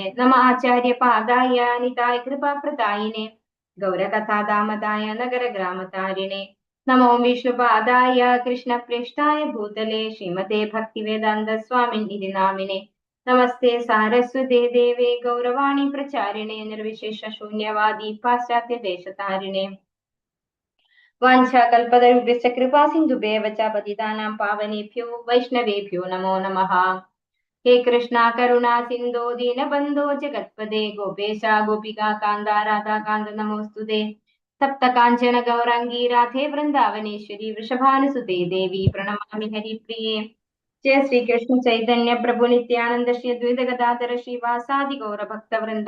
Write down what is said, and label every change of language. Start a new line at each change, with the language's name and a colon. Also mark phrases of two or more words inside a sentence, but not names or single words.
Sanskrit: നമ ആചാര്യപാദായ നിതായ കൃപാപ്രദായിനെ ഗൗരകഥാദാമതായ നഗരഗ്രാമതാരിണേ. നമോ വിഷ്ണുപാദായ കൃഷ്ണപ്രേഷ്ഠായ ഭൂതലേ ശ്രീമതേ ഭക്തിവേദാന്ത സ്വാമിൻ ഇതി നാമിനെ. നമസ്തേ സാരസ്വതേ ദേവേ ഗൗരവാണി പ്രചാരിണേ നിർവിശേഷ ശൂന്യവാദി പാശ്ചാത്യ ദേശതാരിണേ. വാഞ്ചാകൽപതരുഭ്യശ്ച കൃപാ സിന്ധുഭ്യവ ച പതിതാനാം പാവനേഭ്യോ വൈഷ്ണവേഭ്യോ നമോ നമഃ. ഹേ കൃഷ്ണ കരുണാ സിന്ധോ ദീനബന്ധോ ജഗത്പദേ ഗോപേശ ഗോപികാ കാന്ത രാധാകാന്ത നമോസ്തുതേ. സപ്ത കാഞ്ചന ഗൗരാംഗീ രാധേ വൃന്ദാവനേശ്വരി വൃഷഭാനുസുതേ ദേവി പ്രണമാമി ഹരിപ്രിയേ. ജയ ശ്രീ കൃഷ്ണ ചൈതന്യ പ്രഭു നിത്യാനന്ദ ശ്രീ അദ്വൈത ഗദാധര ശ്രീവാസാദി ഗൗര ഭക്തവൃന്ദ.